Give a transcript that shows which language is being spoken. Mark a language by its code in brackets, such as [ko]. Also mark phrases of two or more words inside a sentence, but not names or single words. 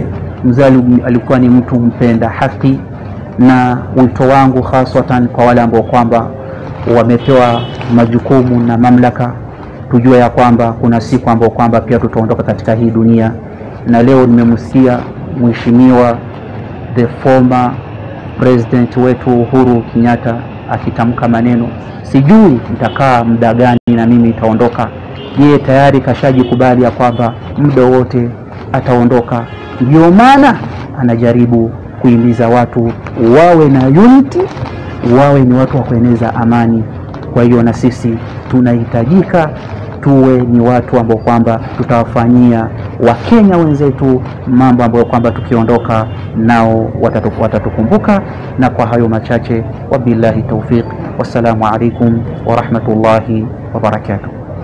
[sw] Mzee alikuwa ni mtu mpenda haki, na wito wangu haswatan kwa wale ambao kwamba wamepewa majukumu na mamlaka, tujue ya kwamba kuna siku ambao kwamba pia tutaondoka katika hii dunia. Na leo nimemsikia mheshimiwa [en] the former president [sw] wetu Uhuru Kenyatta akitamka maneno, sijui nitakaa muda gani na mimi nitaondoka. Yeye tayari kashajikubali ya kwamba muda wote ataondoka. Ndio maana anajaribu kuhimiza watu wawe na unity, wawe ni watu wa kueneza amani. Kwa hiyo na sisi tunahitajika tuwe ni watu ambao kwamba tutawafanyia Wakenya wenzetu mambo ambayo kwamba tukiondoka nao watatukumbuka. Na kwa hayo machache, [ar] وبالله التوفيق والسلام عليكم ورحمة الله وبركاته.